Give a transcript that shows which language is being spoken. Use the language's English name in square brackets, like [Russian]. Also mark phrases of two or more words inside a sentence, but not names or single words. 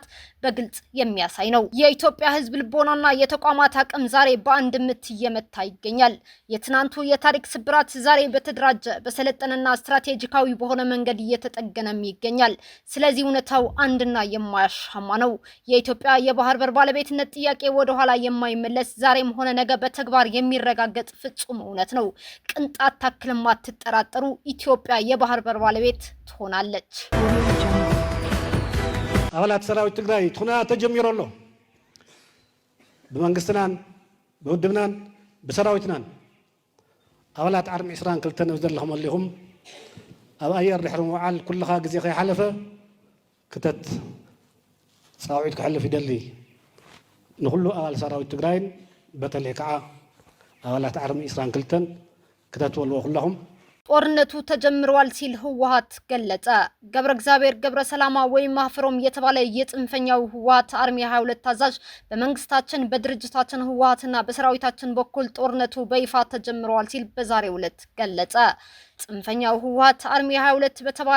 [Amharic] በግልጽ የሚያሳይ ነው። የኢትዮጵያ ህዝብ ልቦናና የተቋማት አቅም ዛሬ በአንድ ምት እየመታ ይገኛል። የትናንቱ የታሪክ ስብራት ዛሬ በተደራጀ በሰለጠነና ስትራቴጂካዊ በሆነ መንገድ እየተጠገነም ይገኛል። ስለዚህ እውነታው አንድና የማያሻማ ነው። የኢትዮጵያ የባህር በር ባለቤትነት ጥያቄ ወደኋላ የማይመለስ ዛሬም ሆነ ነገ በተግባር የሚረጋገጥ ፍጹም እውነት ነው። ቅንጣት ታክልም አትጠራጠሩ፣ ኢትዮጵያ የባህር በር ባለቤት ትሆናለች። [Tigrinya] አባላት ሰራዊት ትግራይ ትኹና ተጀሚሮሎ ብመንግስትናን ብውድብናን ብሰራዊትናን አባላት ዓርሚ 22 ዘለኹም ኣለኹም ኣብ ኣየር ድሕሪ ምውዓል ኩልኻ ግዜ ከይሓለፈ ክተት ፃውዒት ክሕልፍ ይደሊ ንኩሉ ኣባል ሰራዊት ትግራይን በተለይ ከዓ አባላት ዓርሚ 22 ከተትወልዎ ኩላኹም [Amharic] ጦርነቱ ተጀምሯል ሲል ህወሓት ገለጸ። ገብረ እግዚአብሔር ገብረ ሰላማ ወይም ማፍሮም የተባለ የጽንፈኛው ህወሓት አርሚ 22 አዛዥ በመንግስታችን በድርጅታችን ህወሓትና በሰራዊታችን በኩል ጦርነቱ በይፋ ተጀምሯል ሲል በዛሬው ዕለት ገለጸ። ጽንፈኛው ህወሓት አርሚ 22 በተባለ